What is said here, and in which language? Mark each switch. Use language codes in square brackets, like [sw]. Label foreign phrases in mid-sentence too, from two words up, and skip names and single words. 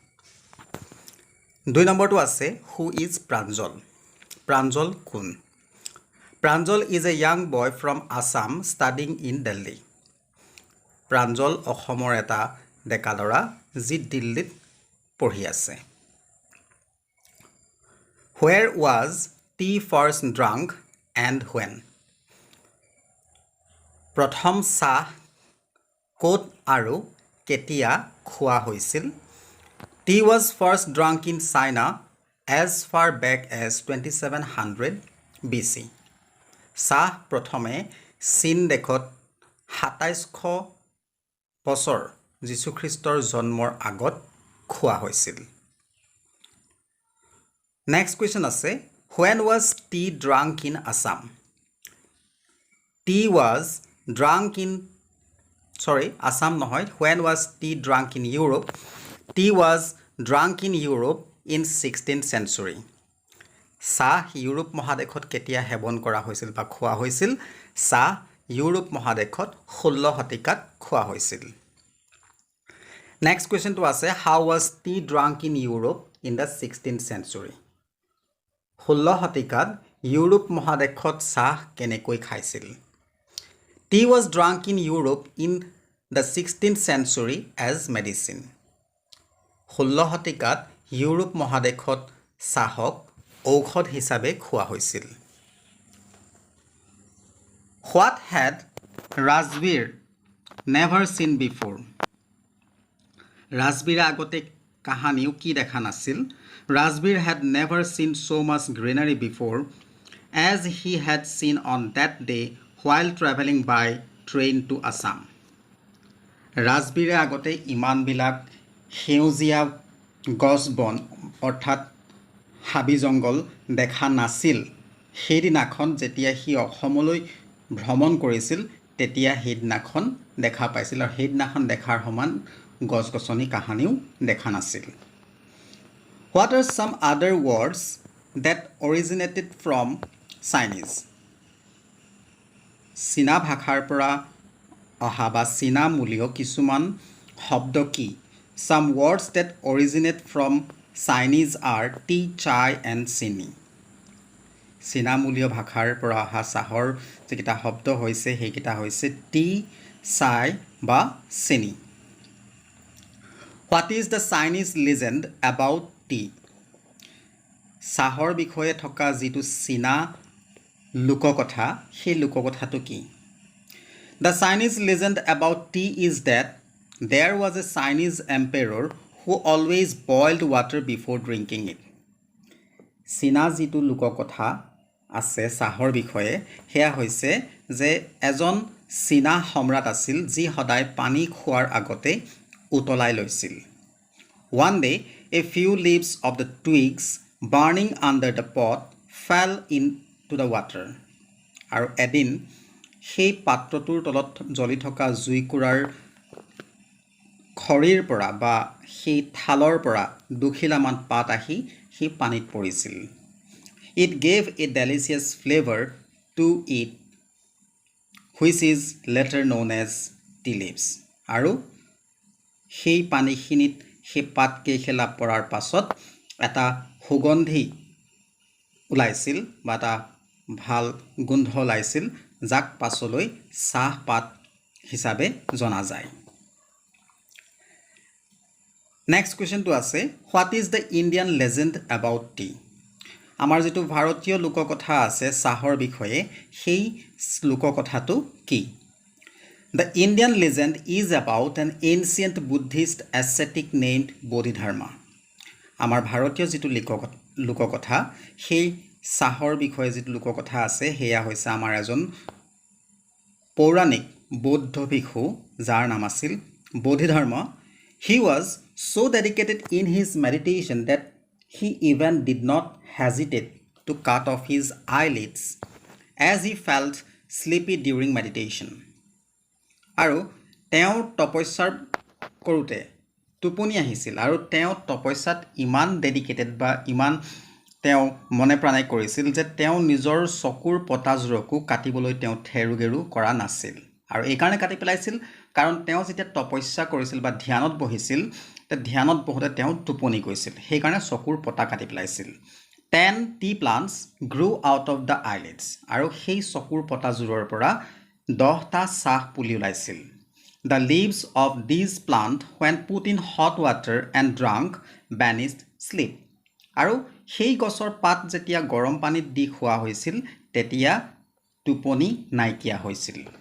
[as] 2 নম্বৰটো আছে [en] who is Pranjal, [as] প্ৰাঞ্জল কোন? [en] Pranjal is a young boy from Assam studying in Delhi. [as] প্ৰাঞ্জল অসমৰ এটা ডেকা ল'ৰা যি দিল্লীত পঢ়ি আছে। [en] Where was tea first drunk and when? [as] প্ৰথম চাহ ক'ত আৰু কেতিয়া খোৱা হৈছিল? [en] Tea was first drunk in China as far back as 2700 BC. [as] চাহ প্ৰথমে চীন দেশত 2700 বছৰ যীশুখ্ৰীষ্টৰ জন্মৰ আগত খোৱা হৈছিল। [en] next question আছে when was tea drunk in Assam? Tea was drunk in Assam নহয়, when was tea drunk in Europe? Tea was drunk in Europe in 16th century. [as] চাহ ইউৰোপ মহাদেশত কেতিয়া সেৱন কৰা হৈছিল বা খোৱা হৈছিল? চাহ ইউৰোপ মহাদেশত 16 শতিকাত খোৱা হৈছিল। [en] next question আছে how was tea drunk in Europe in the 16th century? [as] 16 শতিকাত ইউৰোপ মহাদেশত চাহ কেনেকৈ খাইছিল? [en] Tea was drunk in Europe in the 16th century as medicine. [as] 16 শতিকাত ইউৰোপ মহাদেশত চাহক ঔষধ হিচাপে খোৱা হৈছিল। [en] What had Rajbir never seen before? [as] ৰাজবীৰে আগতে কাহানিও কি দেখা নাছিল? [en] Rajbir had never seen so much greenery before as he had seen on that day while traveling by train to Assam. [as] ৰাজবীৰে আগতে ইমানবিলাক সেউজীয়া গছ বন অৰ্থাৎ হাবি জংগল দেখা নাছিল সেইদিনাখন যেতিয়া সি অসমলৈ ভ্ৰমণ কৰিছিল তেতিয়া সেইদিনাখন দেখা পাইছিল আৰু সেইদিনাখন দেখাৰ সমান গছ গছনি কাহানিও দেখা নাছিল। [en] What are some other words that originated from Chinese? [as] চীনা ভাষাৰ পৰা অহা বা চীনা মূলীয় কিছুমান শব্দ কি? [en] Some words that originate from Chinese are tea, chai and chini. [as] চীনা মূলীয় ভাষাৰ পৰা অহা চাহৰ যিকেইটা শব্দ হৈছে সেইকেইটা হৈছে টি, চাই বা চেনি। [en] What is the Chinese legend about tea? [as] চাহৰ বিষয়ে থকা যিটো চীনা লোককথা সেই লোককথাটো কি? [en] The Chinese legend about tea is that there was a Chinese emperor who always boiled water before drinking it. [as] চীনা যিটো লোককথা আছে চাহৰ বিষয়ে সেয়া হৈছে যে এজন চীনা সম্ৰাট আছিল যি সদায় পানী খোৱাৰ আগতে উতলাই লৈছিল। [en] One day, a few leaves of the twigs burning under the pot fell into the water. [as] আৰু এদিন সেই পাত্ৰটোৰ তলত জ্বলি থকা জুইকুৰাৰ খৰিৰ পৰা বা সেই থালৰ পৰা দুখিলামান পাত আহি সেই পানীত পৰিছিল। [en] It gave a delicious flavor to it, which is later known as tea leaves. [as] আৰু সেই পানীখিনিত সেই পাত কেইখেলা পৰাৰ পাছত এটা সুগন্ধি ওলাইছিল বা এটা ভাল গোন্ধ ওলাইছিল যাক পাছলৈ চাহপাত হিচাপে জনা যায়। [en] next question আছে what is the Indian legend about tea? [as] আমাৰ যিটো ভাৰতীয় লোককথা আছে চাহৰ বিষয়ে সেই লোককথাটো কি? [en] The Indian legend is about an ancient Buddhist ascetic named Bodhidharma. [as] আমাৰ ভাৰতীয় যিটো লোককথা সেই চাহৰ বিষয়ে যিটো লোককথা আছে সেয়া হৈছে আমাৰ এজন পৌৰাণিক বৌদ্ধ ভিক্ষু যাৰ নাম আছিল বোধিধৰ্ম. [en] He was so dedicated in his meditation that he even did not hesitate to cut off his eyelids as he felt sleepy during meditation. [as] আৰু তেওঁ তপস্যাৰ কৰোঁতে টোপনি আহিছিল আৰু তেওঁ তপস্যাত ইমান ডেডিকেটেড বা ইমান তেওঁ মনে প্ৰাণে কৰিছিল যে তেওঁ নিজৰ চকুৰ পতাজোৰকো কাটিবলৈ তেওঁ থেৰুগেৰু কৰা নাছিল. আৰু এই কাৰণে কাটি পেলাইছিল কাৰণ তেওঁ যেতিয়া তপস্যা কৰিছিল বা ধ্যানত বহিছিল তে ধ্যানত বহোতে তেওঁ টোপনি গৈছিল, সেইকাৰণে চকুৰ পতা কাটি পেলাইছিল. [en] 10 tea plants grew out of the eyelids. [as] আৰু সেই চকুৰ পতাজোৰৰ পৰা 10টা চাহ পুলি ওলাইছিল. [en] The leaves of these plants when put in hot water and drunk banished sleep. [as] আৰু সেই গছৰ পাত যেতিয়া গৰম পানীত দি খোৱা হৈছিল তেতিয়া টোপনি নাইকিয়া হৈছিল.